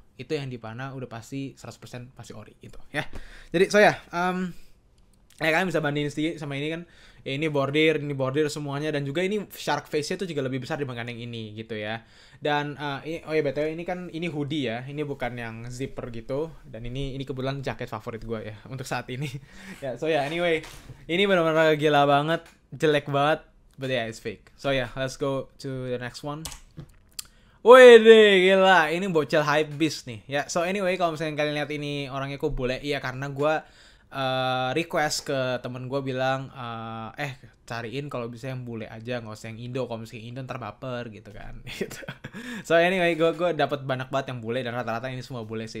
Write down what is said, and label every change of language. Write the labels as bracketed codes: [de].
[id] Itu yang di mana udah pasti 100% pasti ori gitu ya. Jadi so ya, kalian bisa bandingin sedikit sama ini kan. Ya, ini bordir semuanya dan juga ini shark face-nya tuh juga lebih besar dibanding yang ini gitu ya. Dan oh ya BTW ini kan ini hoodie ya. Ini bukan yang zipper gitu dan ini kebetulan jaket favorit gue ya untuk saat ini. Ya, so ya anyway, ini benar-benar gila banget, jelek banget, [en] but yeah it's fake. So ya, let's go to the next one. [id] Wih deh gila, ini bocil hype beast nih ya. So anyway, kalau misalnya kalian lihat ini orangnya kok bule, iya karena gue request ke temen gue bilang cariin kalau bisa yang bule aja, nggak usah yang Indo, kalau misalnya Indo ntar baper gitu kan. So anyway, gue dapat banyak banget yang bule dan rata-rata ini semua bule sih.